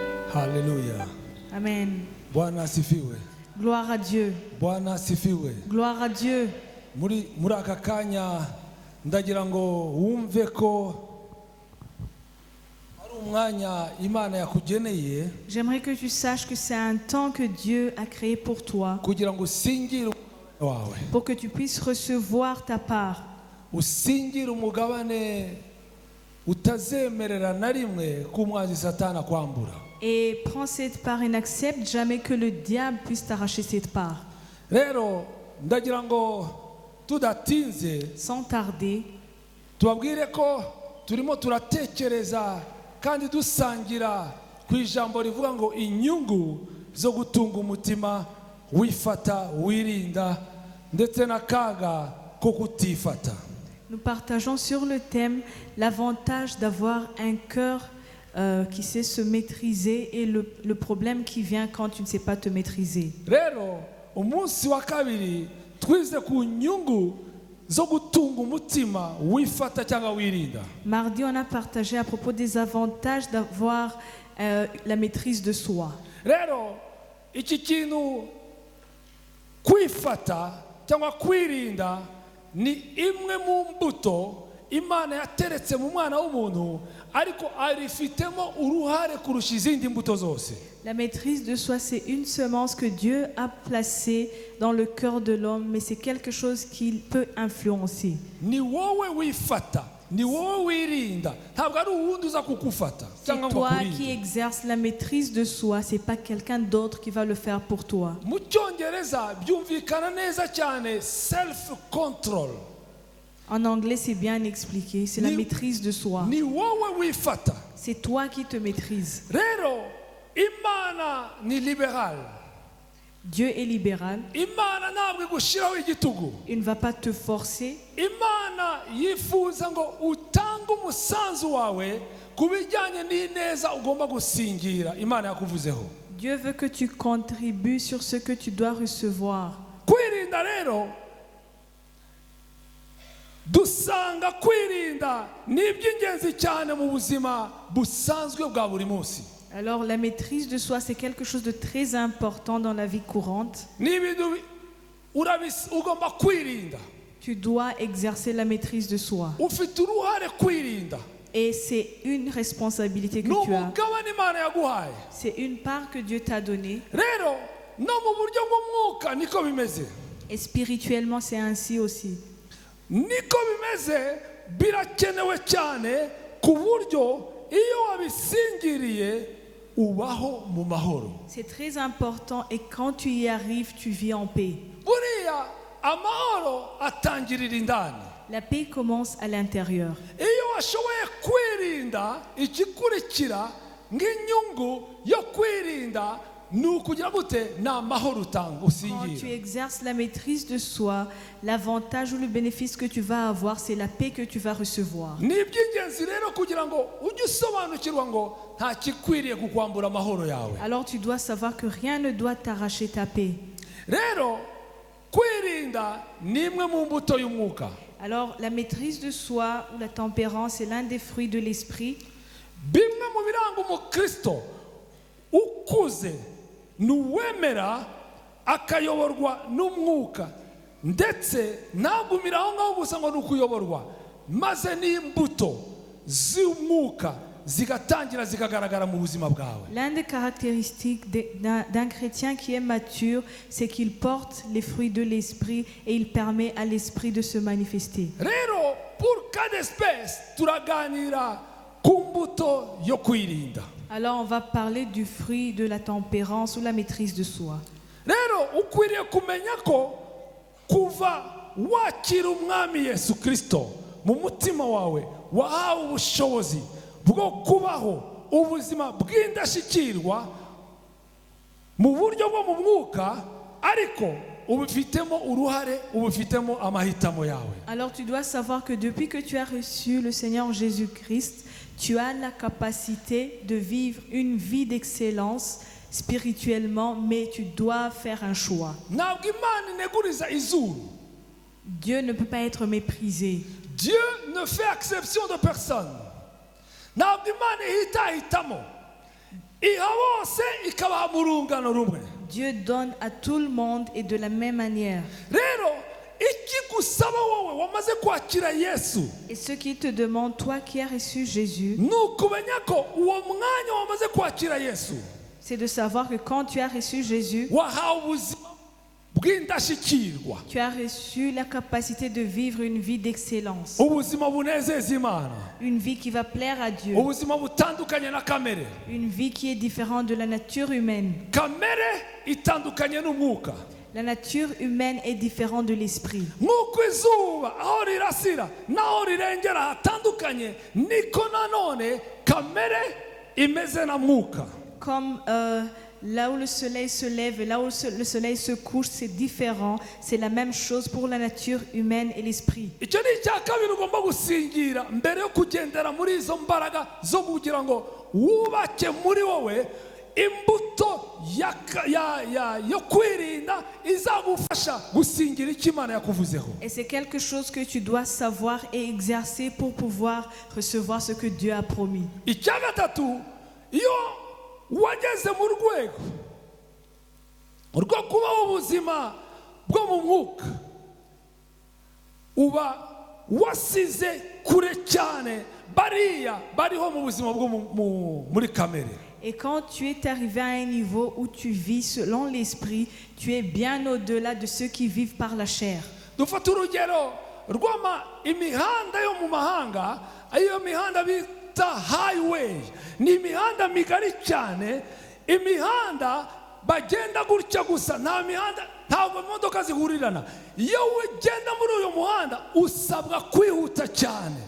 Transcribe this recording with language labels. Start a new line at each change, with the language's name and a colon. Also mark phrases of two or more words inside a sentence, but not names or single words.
Swahili: Hallelujah. Amen. Bwana asifiwe.
French: Gloire à Dieu.
Swahili: Bwana asifiwe.
French: Gloire à Dieu.
Kinyarwanda: Muri aka kanya ndagira ngo wumve ko ari umwanya Imana yakugeneye.
French: J'aimerais que tu saches que c'est un temps que Dieu a créé pour toi,
Kinyarwanda: kugira ngo usingire wawe.
French: pour que tu puisses recevoir ta part.
Kinyarwanda: Usingire umugabane utazemerera na rimwe k'umwanzi Satana kwambura.
French: Et prends cette part et n'accepte jamais que le diable puisse t'arracher cette part.
Kinyarwanda: Rero ndagira ngo tudatinze
French: Sans tarder,
Kinyarwanda: tubabwire ko turimo turatekereza kandi dusangira ku ijambo rivuga ngo inyungu zo gutunga umutima wifata wirinda ndetse n'akaga ko kutifata.
French: nous partageons sur le thème l'avantage d'avoir un cœur qui sait se maîtriser et le problème qui vient quand tu ne sais pas te maîtriser.
Kinyarwanda: Rero umunsi wa kabiri twize ku nyungu zo gutunga umutima wifata cyangwa wirinda.
French: Mardi, on a partagé à propos des avantages d'avoir la maîtrise de soi.
Kinyarwanda: Rero iki kintu kwifata cyangwa kwirinda ni imwe mu mbuto Imana yateretse mu mwana w'umuntu ariko arifitemo uruhare kurusha izindi mbuto zose.
French: La maîtrise de soi, c'est une semence que Dieu a placée dans le cœur de l'homme, mais c'est quelque chose qu'il peut influencer.
Kinyarwanda: Ni wowe wifata, ni wowe wirinda, ntabwo ari uwundi uza kukufata
French: C'est toi qui exerces la maîtrise de soi, c'est pas quelqu'un d'autre qui va le faire pour toi.
Kinyarwanda: Mu Cyongereza byumvikana neza cyane
English: self control.
French: En anglais, c'est bien expliqué, c'est la maîtrise de soi.
Kinyarwanda: Ni wowe wifata.
French: C'est toi qui te maîtrises.
Kinyarwanda: Rero Imana ni liberal.
French: Dieu est libéral.
Kinyarwanda: Imana ntabwo igushiraho igitugu.
French: Il ne va pas te forcer.
Kinyarwanda: Imana yifuza ngo utange umusanzu wawe kubijyanye n'ineza ugomba gusingira Imana yakuvuzeho.
French: Dieu veut que tu contribues sur ce que tu dois recevoir.
Kinyarwanda: Kwirinda rero dusanga kwirinda ni iby'ingenzi cyane mu buzima busanzwe bwa buri munsi.
French: Alors la maîtrise de soi, c'est quelque chose de très important dans la vie courante.
Kinyarwanda: Ni ibintu ugomba kwirinda.
French: Tu dois exercer la maîtrise de soi.
Kinyarwanda: Ufite uruhare kwirinda.
French: Et c'est une responsabilité que tu as.
Kinyarwanda: N'umugabane Imana yaguhaye.
French: C'est une part que Dieu t'a donnée.
Kinyarwanda: Rero no mu buryo bw'umwuka niko bimeze.
French: Et spirituellement, c'est ainsi aussi.
Kinyarwanda: Niko bimeze birakenewe cyane ku buryo iyo wabisingiriye ubaho mu mahoro.
French: C'est très important et quand tu y arrives, tu vis en paix.
Kinyarwanda: Buriya amahoro atangirira indani.
French: La paix commence à l'intérieur.
Kinyarwanda: Iyo washoboye kwirinda ikikurikira nk'inyungu yo kwirinda nukugira gute na mahoro utanga
French: Quand tu
Kinyarwanda: usingira.
French: exerces la maîtrise de soi, l'avantage ou le bénéfice que tu vas avoir, c'est la paix que tu vas recevoir.
Kinyarwanda: Ni iby'ingenzi rero kugira ngo ujye usobanukirwa ngo nta kikwiriye kukwambura amahoro yawe.
French: Alors tu dois savoir que rien ne doit t'arracher ta paix.
Kinyarwanda: Rero kwirinda ni imwe mu mbuto y'umwuka.
French: Alors la maîtrise de soi ou la tempérance est l'un des fruits de l'esprit.
Kinyarwanda: Bimwe mu biranga umukristo ukuze nuwemera akayoborwa n'umwuka ndetse ntagumira aho ngaho gusa ngo nukuyoborwa maze n'imbuto z'umwuka zigatangira zikagaragara mu buzima bwawe.
French: L'un des caractéristiques d'un chrétien qui est mature, c'est qu'il porte les fruits de l'esprit et il permet à l'esprit de se manifester.
Kinyarwanda: Rero
French: pour cas d'espèce
Kinyarwanda: turaganira ku mbuto yo kwirinda.
French: Alors on va parler du fruit de la tempérance ou la maîtrise de soi.
Kinyarwanda: Rero ukwiriye kumenya ko kuva wakira umwami Yesu Kristo mu mutima wawe wahawe ubushobozi bwo kubaho ubuzima bw'indashyikirwa mu buryo bwo mu mwuka ariko ubifitemo uruhare ubifitemo amahitamo yawe.
French: Alors tu dois savoir que depuis que tu as reçu le Seigneur Jésus-Christ, tu as la capacité de vivre une vie d'excellence spirituellement, mais tu dois faire un choix.
Kinyarwanda: Ntabwo Imana ineguriza izuru.
French: Dieu ne peut pas être méprisé. Dieu ne fait exception de personne.
Kinyarwanda: Ntabwo Imana ihitamo iha bose ikabaha mu rungano rumwe.
French: Dieu donne à tout le monde et de la même manière.
Kinyarwanda: Rero ikigusaba wowe wamaze kwakira Yesu
French: Et ce qui te demande, toi qui as reçu Jésus,
Kinyarwanda: ni ukumenya ko uwo mwanya wamaze kwakira Yesu
French: c'est de savoir que quand tu as reçu Jésus,
Kinyarwanda: wahawe ubuzima bw'indashyikirwa,
French: tu as reçu la capacité de vivre une vie d'excellence,
Kinyarwanda: ubuzima bunezeza Imana,
French: une vie qui va plaire à Dieu,
Kinyarwanda: ubuzima butandukanye na kamere.
French: une vie qui est différente de la nature humaine.
Kinyarwanda: Kamere itandukanye n'umwuka.
French: La nature humaine est différente de l'esprit.
Kinyarwanda: Nk'uko izuba aho rirasira n'aho rirengera hatandukanye, niko nanone kamere imeze na mwuka.
French: Comme là où le soleil se lève et là où le soleil se couche, c'est différent. C'est la même chose pour la nature humaine et l'esprit.
Kinyarwanda: Icyo ni icya kabiri ugomba gusingira mbere yo kugendera muri izo mbaraga zo kugira ngo wubake muri wowe imbuto yo kwirinda izagufasha gusingira icyo Imana yakuvuzeho.
French: Et c'est quelque chose que tu dois savoir et exercer pour pouvoir recevoir ce que Dieu a promis.
Kinyarwanda: Icya gatatu, iyo wageze mu rwego rwo kubaho ubuzima bwo mu mwuka, uba wasize kure cyane bariya bariho mu buzima bwo muri kamere.
French: Et quand tu es arrivé à un niveau où tu vis selon l'esprit, tu es bien au-delà de ceux qui vivent par la chair.
Kinyarwanda: Dufata urugero imihanda yo mu mahanga, iyo mihanda bita highway, ni imihanda migari cyane, imihanda bagenda gutya gusa, ntabwo imodoka zihurirana. Iyo ugenda muri uyu muhanda usabwa kwihuta cyane.